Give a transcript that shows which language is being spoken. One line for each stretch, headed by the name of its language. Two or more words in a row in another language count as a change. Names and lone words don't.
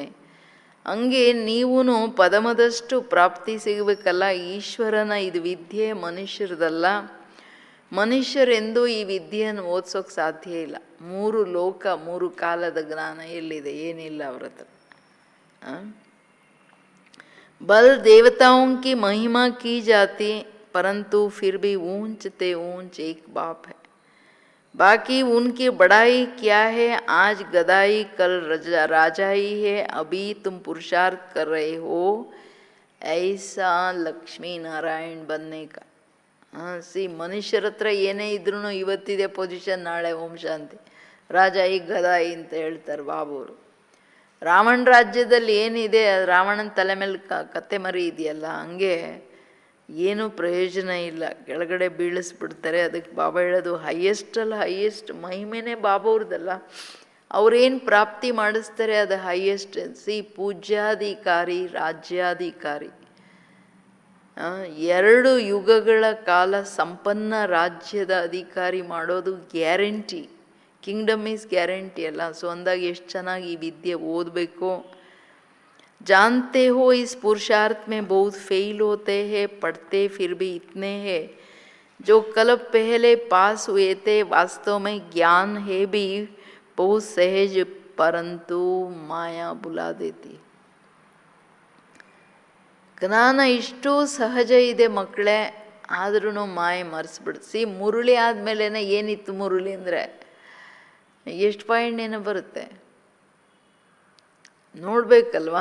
Kannada: ಹಂಗೆ ನೀವೂ ಪದಮದಷ್ಟು ಪ್ರಾಪ್ತಿ ಸಿಗಬೇಕಲ್ಲ. ಈಶ್ವರನ ಇದು ವಿದ್ಯೆ, ಮನುಷ್ಯರದಲ್ಲ. ಮನುಷ್ಯರೆಂದೂ ಈ ವಿದ್ಯೆಯನ್ನು ಓದಿಸೋಕೆ ಸಾಧ್ಯ ಇಲ್ಲ. 3 ಲೋಕ 3 ಕಾಲದ ಜ್ಞಾನ ಎಲ್ಲಿದೆ? ಏನಿಲ್ಲ ಅವ್ರ ಹತ್ರ.
Hindi: ಬಲ್ ದೇವತಾओं की महिमा की जाती, परंतु फिर भी ऊंच ते ऊंच एक बाप है. बाकी उनकी बड़ाई क्या है? आज गदाई कल राजाई है. अभी तुम पुरुषार्थ कर रहे हो ऐसा लक्ष्मी नारायण बनने का.
Kannada: ಮನುಷ್ಯರ ಹತ್ರ ಏನೇ ಇದ್ರೂ ಇವತ್ತಿದೆ ಪೊಸಿಷನ್, ನಾಳೆ
Hindi: ओम शांति, राजाई गदाई
Kannada: ಅಂತ ಹೇಳ್ತಾರೆ ಬಾಬುವರು. ರಾವಣ ರಾಜ್ಯದಲ್ಲಿ ಏನಿದೆ, ರಾವಣನ ತಲೆ ಮೇಲೆ ಕತ್ತೆ ಮರಿ ಇದೆಯಲ್ಲ, ಹಂಗೆ ಏನೂ ಪ್ರಯೋಜನ ಇಲ್ಲ, ಕೆಳಗಡೆ ಬೀಳಿಸ್ಬಿಡ್ತಾರೆ. ಅದಕ್ಕೆ ಬಾಬಾ ಹೇಳೋದು ಹೈಯೆಸ್ಟಲ್ಲ ಹೈಯೆಸ್ಟ್ ಮಹಿಮೆನೇ ಬಾಬಾವ್ರದಲ್ಲ. ಅವ್ರೇನು ಪ್ರಾಪ್ತಿ ಮಾಡಿಸ್ತಾರೆ ಅದು ಹೈಯೆಸ್ಟ್. ಪೂಜ್ಯಾಧಿಕಾರಿ, ರಾಜ್ಯಾಧಿಕಾರಿ. 2 ಯುಗಗಳ ಕಾಲ ಸಂಪನ್ನ ರಾಜ್ಯದ ಅಧಿಕಾರಿ ಮಾಡೋದು ಗ್ಯಾರಂಟಿ.
English: kingdom is guarantee
Kannada: ಅಲ್ಲ. ಸೊ ಅಂದಾಗ ಎಷ್ಟು ಚೆನ್ನಾಗಿ ಈ ವಿದ್ಯೆ ಓದಬೇಕು.
Hindi: जानते हो इस पुरुषार्थ में बहुत फेल होते हैं, पढ़ते फिर भी इतने हैं जो कल पहले पास हुए थे. वास्तव में ज्ञान है भी बहुत सहज, परंतु माया बुला देती.
Kannada: ಜ್ಞಾನ ಇಷ್ಟು ಸಹಜ ಇದೆ ಮಕ್ಕಳೇ, ಆದ್ರೂ ಮಾಯೆ ಮರೆಸ್ಬಿಡ್ಸಿ. ಮುರುಳಿ ಆದಮೇಲೆ ಏನಿತ್ತು ಮುರುಳಿ ಅಂದರೆ ಎಷ್ಟು ಪಾಯಿಂಟ್ ಏನೋ ಬರುತ್ತೆ ನೋಡಬೇಕಲ್ವ.